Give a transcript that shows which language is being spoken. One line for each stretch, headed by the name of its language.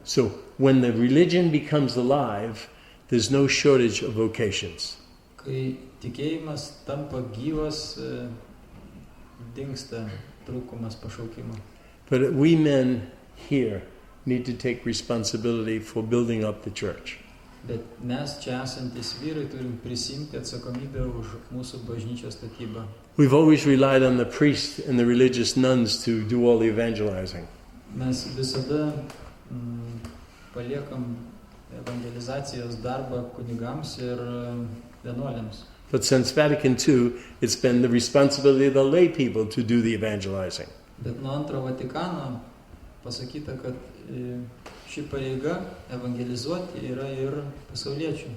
English: So when the religion becomes alive, there's no shortage of vocations.
Lithuanian: Kai tikėjimas tampa gyvas, dingsta trūkumas pašaukimo.
English: But we men here need to take responsibility for building up the church.
Lithuanian: Bet mes čia esantis vyrai turim prisimti atsakomybę už mūsų bažnyčios statybą.
English: We've always relied on the priests and the religious nuns to do all the evangelizing.
Lithuanian: Mes visada paliekam evangelizacijos darbą kunigams ir vienuoliams.
English: But since Vatican II, it's been the responsibility of the lay people to do the evangelizing.
Lithuanian: Bet nuo antro Vatikano pasakyta, kad ši pareiga evangelizuoti yra ir pasauliečių.